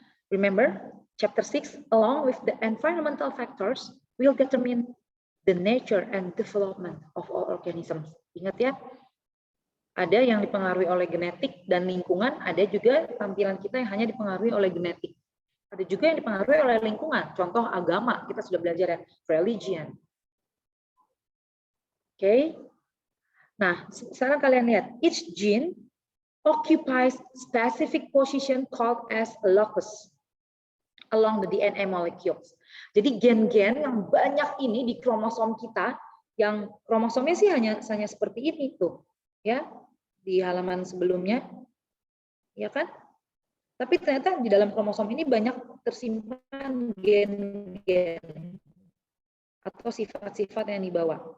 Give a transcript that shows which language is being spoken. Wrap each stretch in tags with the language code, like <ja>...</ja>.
<en>Remember chapter 6, along with the environmental factors will determine the nature and development of all organisms.</en> <id>Ingat ya, ada yang dipengaruhi oleh genetik dan lingkungan, ada juga tampilan kita yang hanya dipengaruhi oleh genetik. Ada juga yang dipengaruhi oleh lingkungan, contoh agama, kita sudah belajar ya, religion. Oke. Nah, sekarang kalian lihat,</id> <en>each gene occupies specific position called as a locus along the DNA molecules.</en> <id>Jadi gen-gen yang banyak ini di kromosom kita, yang kromosomnya sih hanya seperti ini tuh, ya di halaman sebelumnya, ya kan? Tapi ternyata di dalam kromosom ini banyak tersimpan gen-gen atau sifat-sifat yang dibawa.</id>